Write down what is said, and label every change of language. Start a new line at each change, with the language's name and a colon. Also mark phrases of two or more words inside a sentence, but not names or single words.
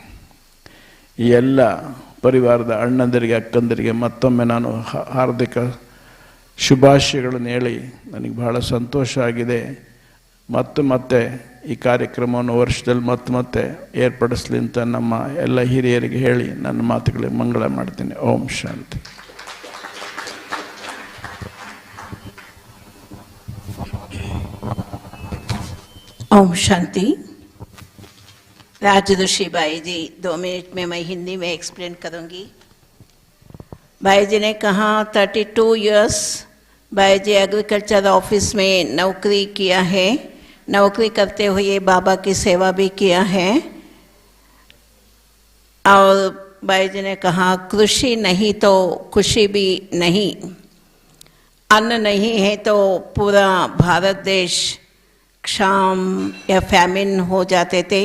Kannada: ಈ ಎಲ್ಲ ಪರಿವಾರದ ಅಣ್ಣಂದರಿಗೆ ಅಕ್ಕಂದರಿಗೆ ಮತ್ತೊಮ್ಮೆ ನಾನು ಹಾರ್ದಿಕ ಶುಭಾಶಯಗಳನ್ನು ಹೇಳಿ ನನಗೆ ಬಹಳ ಸಂತೋಷ ಆಗಿದೆ. ಮತ್ತೆ ಈ ಕಾರ್ಯಕ್ರಮವನ್ನು ವರ್ಷದಲ್ಲಿ ಮತ್ತೆ ಏರ್ಪಡಿಸಲಿ ಅಂತ ನಮ್ಮ ಎಲ್ಲ ಹಿರಿಯರಿಗೆ ಹೇಳಿ ನನ್ನ ಮಾತುಗಳಿಗೆ ಮಂಗಳ ಮಾಡ್ತೀನಿ.
Sanskrit: ಓಂ ಶಾಂತಿ. ओम शांति।
Hindi: राजऋषि भाई जी 2 मिनट में मैं हिंदी में एक्सप्लेन करूंगी। भाई जी ने कहा 32 इयर्स भाई जी
English: agriculture office
Hindi: में नौकरी किया है। नौकरी करते हुए बाबा की सेवा भी किया है। और भाई जी ने कहा कृषि नहीं तो खुशी भी नहीं, अन्न नहीं है तो पूरा भारत देश क्षाम या फैमिन हो जाते थे।